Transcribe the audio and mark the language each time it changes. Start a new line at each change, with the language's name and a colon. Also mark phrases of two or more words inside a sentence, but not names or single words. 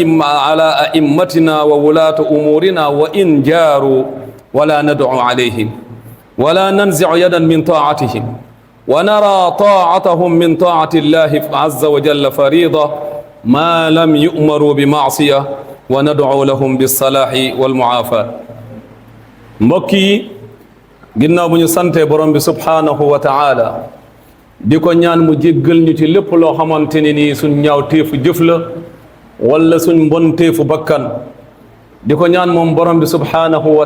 Arabic: أئمتنا وولاة أمورنا وإن جاروا ولا ندعو عليهم ولا ننزع يدا من طاعتهم ونرى طاعتهم من طاعة الله عز وجل فريضة ما لم يؤمروا بمعصية وندعو لهم بالصلاح والمعافاة
Wolof: mbokki ginnaaw bu ñu sante borom bi
Arabic: سبحانه وتعالى
Wolof: di ko ñaan mu jéggal ñu ci lépp loo xamante ne nii suñ ñaaw téefu jëf la wala suñ mbon téefu bakkan di ko ñaan moom borom bi
Arabic: سبحانه و